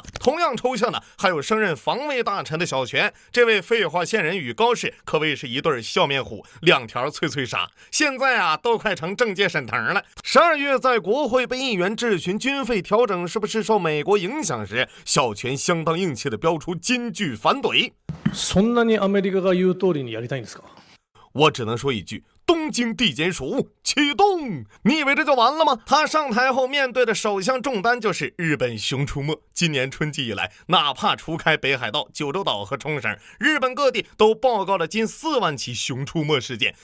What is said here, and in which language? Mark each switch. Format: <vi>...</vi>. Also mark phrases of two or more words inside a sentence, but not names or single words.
<zh>同样抽象的还有升任防卫大臣的小泉，这位废话县人与高市可谓是一对笑面虎，两条脆脆鲨。现在都快成政界沈腾了。12月在国会被议员质询军费调整是不是受美国影响时，小泉相当硬气的标出金句反怼。</zh> <ja>そんなにアメリカが言う通りにやりたいんですか？</ja> <zh>我只能说一句，东京地检署启动！你以为这就完了吗？他上台后面对的首项重担就是日本熊出没。今年春季以来，哪怕除开北海道、九州岛和冲绳，日本各地都报告了近4万起熊出没事件。</zh>